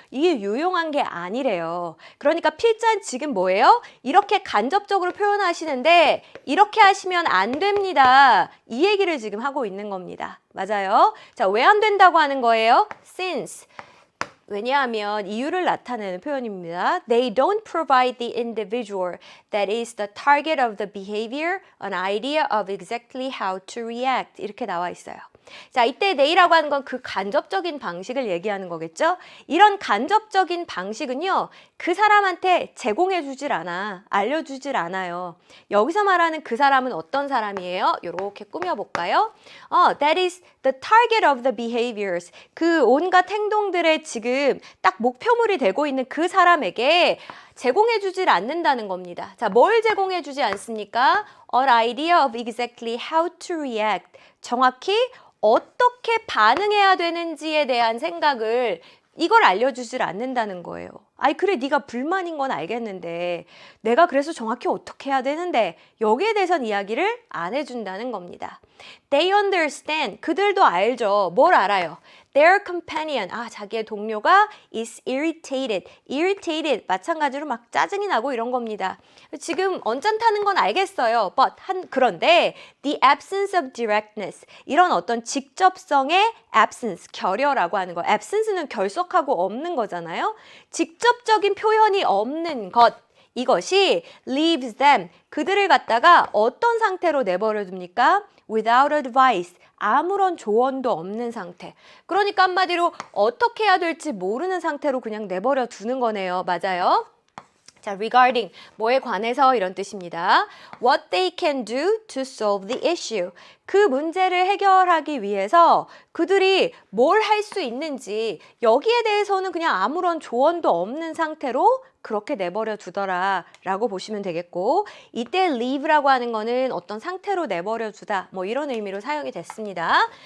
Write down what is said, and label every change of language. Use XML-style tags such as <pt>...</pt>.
<ko>이게 유용한 게 아니래요. 그러니까 필자는 지금 뭐예요? 이렇게 간접적으로 표현하시는데 이렇게 하시면 안 됩니다. 이 얘기를 지금 하고 있는 겁니다. 맞아요. 자, 왜 안 된다고 하는 거예요?</ko> <en>Since.</en> <ko>왜냐하면 이유를 나타내는 표현입니다.</ko> <en>They don't provide the individual that is the target of the behavior an idea of exactly how to react.</en> <ko>이렇게 나와 있어요. 자, 이때 they라고 하는 건 그 간접적인 방식을 얘기하는 거겠죠? 이런 간접적인 방식은요, 그 사람한테 제공해 주질 않아, 알려주질 않아요. 여기서 말하는 그 사람은 어떤 사람이에요? 이렇게 꾸며볼까요?</ko> <en>That is the target of the behaviors.</en> <ko>그 온갖 행동들의 지금 딱 목표물이 되고 있는 그 사람에게 제공해 주질 않는다는 겁니다. 자, 뭘 제공해 주지 않습니까?</ko> <en>An idea of exactly how to react.</en> <ko>정확히 어떻게 반응해야 되는지에 대한 생각을 이걸 알려주질 않는다는 거예요. 아이 그래 네가 불만인 건 알겠는데 내가 그래서 정확히 어떻게 해야 되는데 여기에 대해서는 이야기를 안 해준다는 겁니다.</ko> <en>They understand.</en> <ko>그들도 알죠. 뭘 알아요?</ko> <en>Their companion.</en> <ko>자기의 동료가</ko> <en>is irritated. irritated.</en> <ko>마찬가지로 막 짜증이 나고 이런 겁니다. 지금 언짢다는 건 알겠어요.</ko> <en>But</en> <ko>그런데</ko> <en>the absence of directness.</en> <ko>이런 어떤 직접성의 absence, 결여라고 하는 거. absence는 결석하고 없는 거잖아요. 직접적인 표현이 없는 것. 이것이</ko> <en>leaves them.</en> <ko>그들을 갖다가 어떤 상태로 내버려 둡니까?</ko> <en>Without advice.</en> <ko>아무런 조언도 없는 상태. 그러니까 한마디로 어떻게 해야 될지 모르는 상태로 그냥 내버려 두는 거네요. 맞아요? 자, regarding 뭐에 관해서 이런 뜻입니다.</ko> <en>What they can do to solve the issue.</en> <ko>그 문제를 해결하기 위해서 그들이 뭘 할 수 있는지 여기에 대해서는 그냥 아무런 조언도 없는 상태로 그렇게 내버려 두더라 라고 보시면 되겠고 이때 leave라고 하는 거는 어떤 상태로 내버려 두다 뭐 이런 의미로 사용이 됐습니다.</ko>